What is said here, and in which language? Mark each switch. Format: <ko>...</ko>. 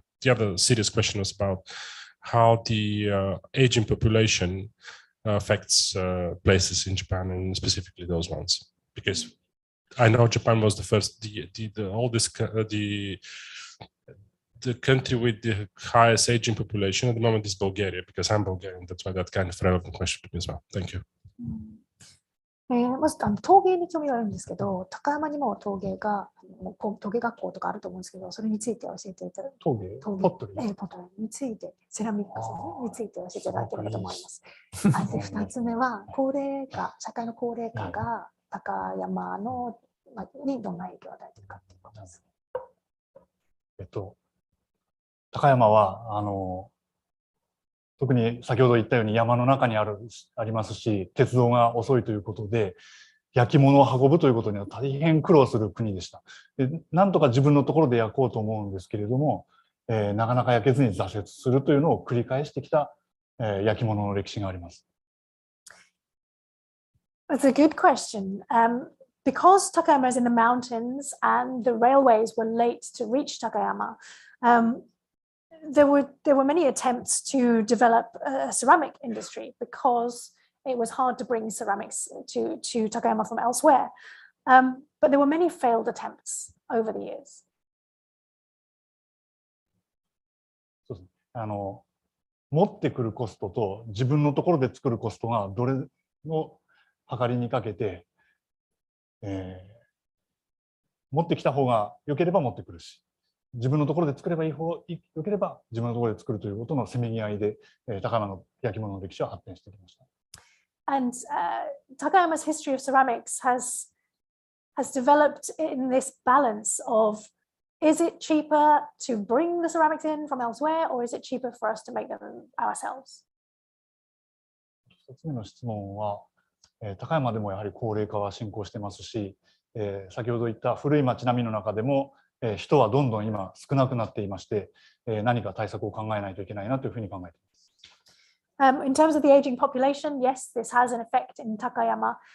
<en>the other serious question was about how the aging population affects places in Japan, and specifically those ones, because I know Japan was the first, the oldest, the country with the highest aging population at the moment is Bulgaria, because I'm Bulgarian. That's why that kind of relevant question to me as well. Thank you.</en> <ja>まず陶芸に興味があるんですけど、高山にも陶芸学校とかあると思うんですけど、それについて教えていただ陶芸ポットリーポットリーについて、セラミックスについて教えていただければと思います。で、2つ目は社会の高齢化が高山のにどんな影響を与えているかということです。高山は特に先ほど言ったように山の中にありますし、鉄道が遅いということで、焼き物を運ぶということには大変苦労する国でした。なんとか自分のところで焼こうと思うんですけれども、なかなか焼けずに挫折するというのを繰り返してきた、焼き物の歴史があります。</ja> <en>That's a good question. Because Takayama is in the mountains and the railways were late to reach Takayama, there were many attempts to develop a ceramic industry because it was hard to bring ceramics to Takayama from elsewhere. But there were many failed attempts over the years.</en> <ja>そうですね。持ってくるコストと自分のところで作るコストがどれを測りにかけて、持ってきた方が良ければ持ってくるし、自分のところで作れば良ければ自分のところで作るということのせめぎ合いで、高山の焼き物の歴史は発展してきました。</ja> <en>And Takayama's history of ceramics has developed in this balance of, is it cheaper to bring the ceramics in from elsewhere, or is it cheaper for us to make them ourselves?</en> <ja>2つ目の質問は、高山でもやはり高齢化は進行してますし、先ほど言った古い町並みの中でも、人はどんどん今少なくなっていまして、何か対策を考えないといけないなというふうに考えています。</ja> <en>In terms of the aging population, yes, this has an effect in Takayama.</en>